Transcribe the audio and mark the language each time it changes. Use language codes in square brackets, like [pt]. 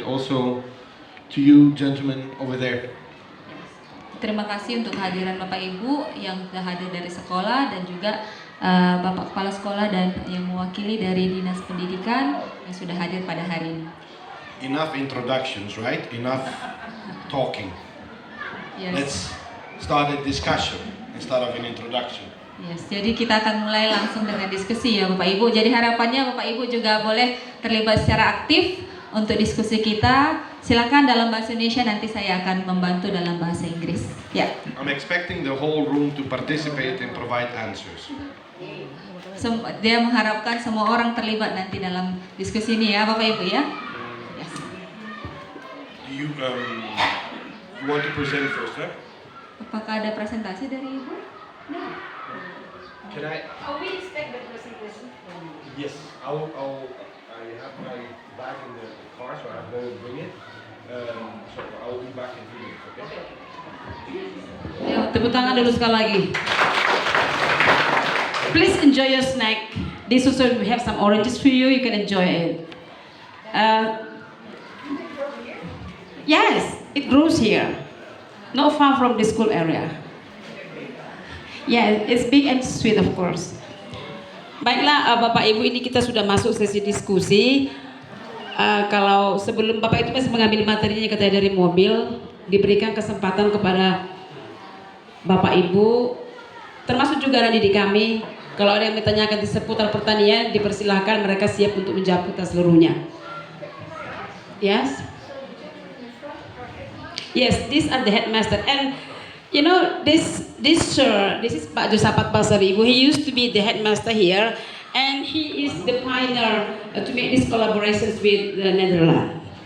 [en] Also to you gentlemen over there. [id] Terima kasih untuk kehadiran Bapak Ibu yang sudah hadir dari sekolah dan juga Bapak Kepala Sekolah dan yang mewakili dari Dinas Pendidikan yang sudah hadir pada hari ini. [en] Enough introductions, right? Enough talking. Yes. Let's start a discussion instead of an introduction. [id] Yes, jadi kita akan mulai langsung dengan diskusi ya Bapak Ibu. Jadi harapannya Bapak Ibu juga boleh terlibat secara aktif untuk diskusi kita. Silakan dalam bahasa Indonesia, nanti saya akan membantu dalam bahasa Inggris. Ya. [en] I'm expecting the whole room to participate and provide answers. [id] Dia mengharapkan semua orang terlibat nanti dalam diskusi ini ya Bapak Ibu ya. [en] Yes. Do you want to present first, huh? [id] Apakah ada presentasi dari Ibu? [en] No. Can I? Oh, we expect the presentation. Yes, I have my bag in the car, so I'm going to bring it. So I will be back in 2 minutes, okay? [id] Ayo, tepuk tangan dulu sekali lagi. [en] Please enjoy your snack. This also we have some oranges for you. You can enjoy it. Yes, it grows here, not far from the school area. Yeah, it's big and sweet, of course. [id] Baiklah, Bapak Ibu, ini kita sudah masuk sesi diskusi. Kalau sebelum Bapak itu masih mengambil materinya katanya dari mobil, diberikan kesempatan kepada Bapak Ibu, termasuk juga anak didik kami. Kalau ada yang ditanyakan di seputar pertanian, dipersilahkan, mereka siap untuk menjawab kita seluruhnya. [en] Yes? Yes, these are the headmaster. And you know, this sir, this is Pak Josapat Basaribu. He used to be the headmaster here, and he is the pioneer to make these collaborations with the Netherlands.